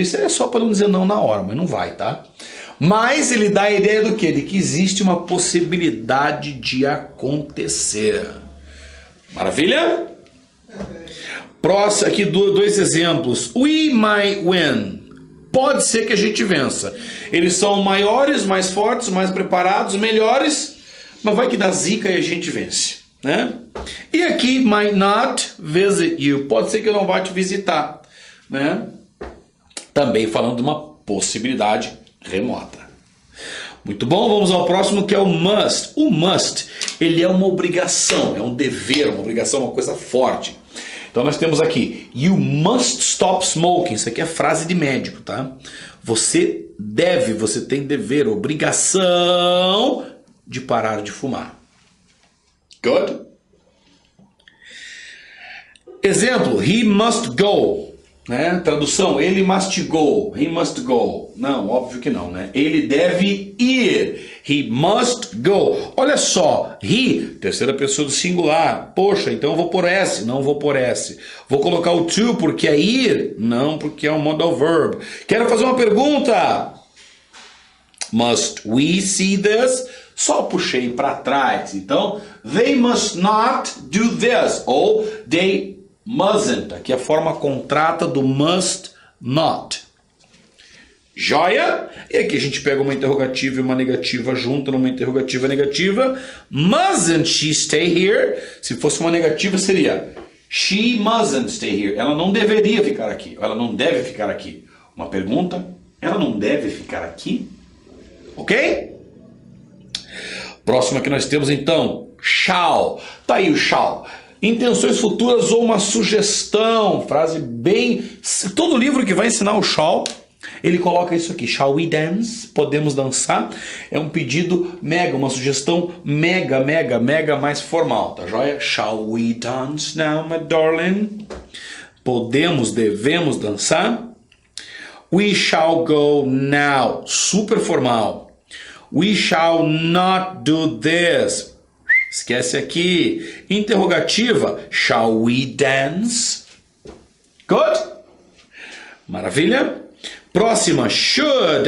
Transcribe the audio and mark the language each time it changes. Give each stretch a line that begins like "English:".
Portuguese: Isso é só para não dizer não na hora, mas não vai, tá? Mas ele dá a ideia do quê? De que existe uma possibilidade de acontecer. Maravilha? Próximo, aqui dois exemplos.
English: We might win.
Portuguese: Pode ser que a gente vença. Eles são maiores, mais fortes, mais preparados, melhores, mas vai que dá zica e a gente vence, né? E aqui,
English: might not visit you.
Portuguese: Pode ser que eu não vá te visitar, né? Também falando de uma possibilidade remota. Muito bom, vamos ao próximo, que é o must. O must, ele é uma obrigação, é um dever, uma obrigação, uma coisa forte. Então nós temos aqui,
English: you must stop smoking.
Portuguese: Isso aqui é frase de médico, tá? Você deve, você tem dever, obrigação de parar de fumar.
English: Good? Exemplo, he must go.
Portuguese: Né? Tradução, ele
English: must go. He must go.
Portuguese: Não, óbvio que não, né? Ele deve ir.
English: He must go.
Portuguese: Olha só, he, terceira pessoa do singular. Poxa, então eu vou por S. Não vou por S. Vou colocar o to porque é ir. Não, porque é um modal verb. Quero fazer uma pergunta.
English: Must we see this?
Portuguese: Só puxei para trás.
English: Então, they must not do this.
Portuguese: Ou
English: they mustn't.
Portuguese: Aqui é a forma contrata do must not. Joia? E aqui a gente pega uma interrogativa e uma negativa junto numa interrogativa negativa.
English: Mustn't she stay here?
Portuguese: Se fosse uma negativa seria
English: she mustn't stay here.
Portuguese: Ela não deveria ficar aqui. Ela não deve ficar aqui. Uma pergunta, ela não deve ficar aqui? Ok? Próxima que nós temos então, shall. Tá aí o shall. Intenções futuras ou uma sugestão. Frase bem... Todo livro que vai ensinar o shall, ele coloca isso aqui.
English: Shall we dance?
Portuguese: Podemos dançar? É um pedido mega, uma sugestão mega mais formal, tá joia?
English: Shall we dance now, my darling?
Portuguese: Podemos, devemos dançar?
English: We shall go now.
Portuguese: Super formal.
English: We shall not do this.
Portuguese: Esquece aqui.
English: Interrogativa. Shall we dance? Good?
Portuguese: Maravilha? Próxima.
English: Should.